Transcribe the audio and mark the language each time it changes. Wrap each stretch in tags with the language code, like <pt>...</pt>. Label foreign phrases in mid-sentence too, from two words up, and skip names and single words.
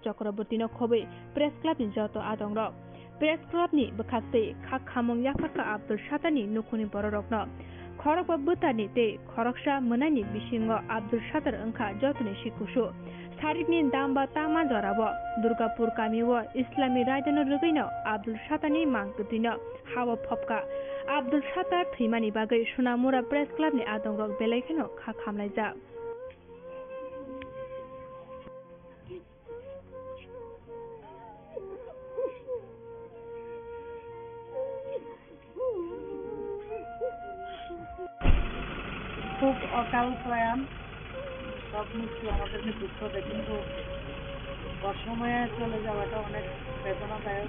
<trp>Chakraborty no khobai Press Club ni joto adongrok Press Club ni bwkhastei khak khamung yafarka Abdul Satani nukhuni bororokno khorokba bwtani tei khoroksa mwnani bisingo Abdul Satar wngkha jotoni sikusu Sarikni damba tama jorabo Durgapur kamiwo Islami raidano rugino Abdul Satani mangkthino hawa phopka Abdul Satar thimani bagai Sonamura Press Club ni adongrok belaikhano khak khamlaijak</trp> <bn>খুব অকাল প্রয়াণ সব কিছু আমাদেরকে দুঃখ দেয় কিন্তু অসময়ে চলে যাওয়াটা অনেক বেদনাদায়ক</bn>